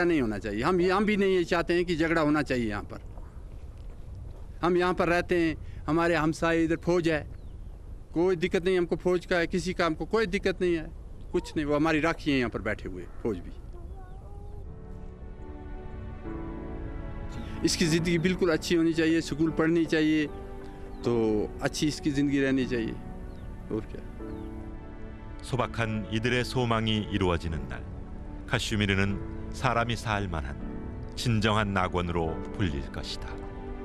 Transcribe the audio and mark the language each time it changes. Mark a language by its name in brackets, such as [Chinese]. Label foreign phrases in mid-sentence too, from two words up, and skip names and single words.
[Hindi] नहीं होना चाहिए हम भी नहीं ये चाहते हैं कि झगड़ा होना चाहिए यहाँ पर हम यहाँ पर रहते हैं हमारे हमसाए इधर फौज है कोई दिक्कत नहीं हमको फौज का है किसी का हमको कोई दिक्कत नहीं है कुछ नहीं वो हमारी राखी है यहाँ पर बैठे हुए फौज भी इसकी ज़िंदगी बिल्कुल अच्छी होनी चाहिए स्कूल पढ़नी चाहिए तो अच्छी इसकी ज़िंदगी रहनी चाहिए और क्या. [Korean] 소박한 이들의 소망이 이루어지는 날 카슈미르는 사람이 살 만한 진정한 낙원으로 불릴 것이다.